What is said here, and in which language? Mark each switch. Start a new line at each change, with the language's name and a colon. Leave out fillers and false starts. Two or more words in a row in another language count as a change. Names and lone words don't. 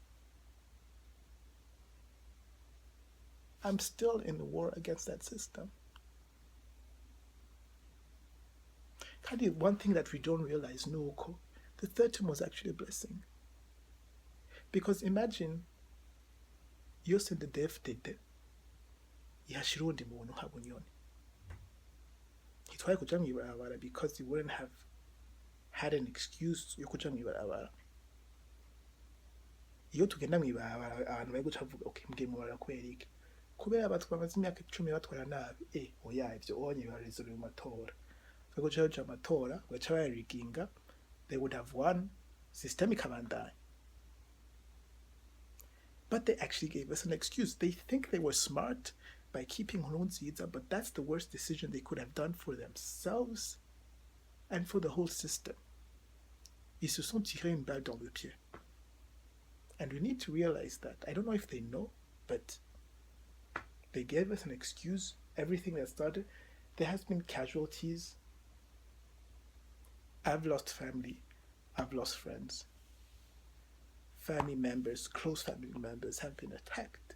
English: I'm still in the war against that system. One thing that we don't realize, Nuko, the third term was actually a blessing. Because imagine, you're
Rundi: CNDD-FDD, yashira undi muntu nka Bunyoni. Hitwaye kuja mw'ibarabara
English: because he wouldn't have had an excuse
Rundi: yo kuja mw'ibarabara. Iyo tugenda mw'ibarabara abantu bari guca bavuga okay mbwiye mw'ibarabara kubera iki? Kubera batwamaze imyaka 10 batwara nabi. Oya ivyo onye bibarizwa mu matora. Bari guca baja amatora, baca bayariginga,
English: they would have won, system ikabandanya. But they actually gave us an excuse. They think they were smart by keeping Nkurunziza, but that's the worst decision they could have done for themselves and for the whole system.
French: Ils se sont tirés une balle dans le pied.
English: And we need to realize that. I don't know if they know, but they gave us an excuse. Everything that started, there has been casualties. I've lost family. I've lost friends. Family members, close family members have been attacked.